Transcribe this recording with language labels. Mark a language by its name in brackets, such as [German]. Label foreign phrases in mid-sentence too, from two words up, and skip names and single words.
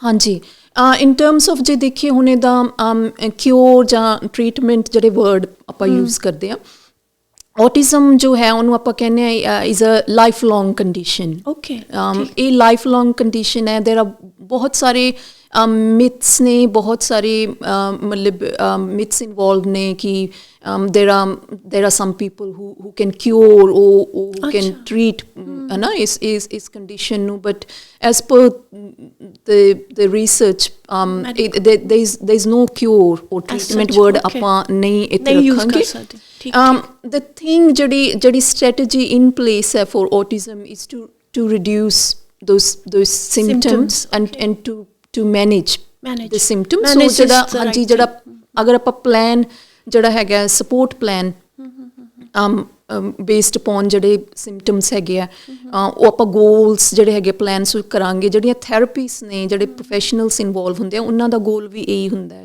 [Punjabi] ਹਾਂਜੀ, [English] in terms of [Punjabi] ਜੇ ਦੇਖੀਏ ਹੁਣ ਇਹਦਾ ਕਿਉਰ ਜਾਂ ਟਰੀਟਮੈਂਟ ਜਿਹੜੇ ਵਰਡ ਆਪਾਂ ਯੂਜ਼ ਕਰਦੇ ਹਾਂ, ਔਟਿਜ਼ਮ ਜੋ ਹੈ ਉਹਨੂੰ ਆਪਾਂ ਕਹਿੰਦੇ ਹਾਂ [English] is a life long condition. [Punjabi] ਓਕੇ, [English] ਇਹ life long condition ਹੈ। there are [Punjabi] ਬਹੁਤ ਸਾਰੇ ਮਿਥਸ ਨੇ, ਬਹੁਤ ਸਾਰੇ ਮਤਲਬ ਮਿਥਸ ਇਨਵੋਲਵ ਨੇ ਕਿ [English] there are some people who can cure or who can treat [Hindi] है ना इस [English] condition ਨੂੰ, but as per the research there is no cure or treatment word [Punjabi] ਆਪਾਂ ਨਹੀਂ ਇੱਥੇ ਰੱਖਾਂਗੇ। [English] The thing ਜਿਹੜੀ strategy in place ਹੈ for autism is to reduce those symptoms and to manage the symptoms। [Punjabi] so ਜਿਹੜਾ ਹਾਂਜੀ ਜਿਹੜਾ ਅਗਰ ਆਪਾਂ ਪਲਾਨ ਜਿਹੜਾ ਹੈਗਾ [English] support plan based upon [Punjabi] ਜਿਹੜੇ ਸਿੰਪਟਮਸ ਹੈਗੇ ਆ ਉਹ ਆਪਾਂ ਗੋਲਸ ਜਿਹੜੇ ਹੈਗੇ ਪਲਾਨਸ ਕਰਾਂਗੇ। ਜਿਹੜੀਆਂ ਥੈਰੇਪੀਸ ਨੇ, ਜਿਹੜੇ ਪ੍ਰੋਫੈਸ਼ਨਲਸ ਇਨਵੋਲਵ ਹੁੰਦੇ ਆ, ਉਹਨਾਂ ਦਾ ਗੋਲ ਵੀ ਇਹੀ ਹੁੰਦਾ ਹੈ।